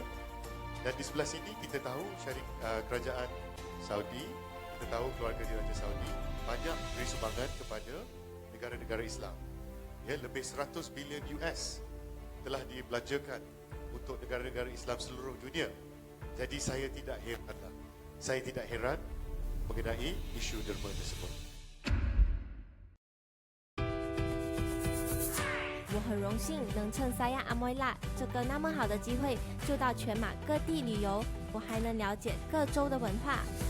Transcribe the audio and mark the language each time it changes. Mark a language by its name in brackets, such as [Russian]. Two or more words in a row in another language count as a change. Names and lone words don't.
[Malay] Dan di sebelah sini kita tahu kerajaan Saudi, kita tahu keluarga diraja Saudi banyak beri sumbangan kepada negara-negara Islam. Ya, lebih 100 bilion US telah dibelanjakan untuk negara-negara Islam seluruh dunia. Jadi saya tidak heran mengenai isu derma tersebut. [Chinese] 我很荣幸能趁三亚阿莫拉这个那么好的机会，就到全马各地旅游，我还能了解各州的文化。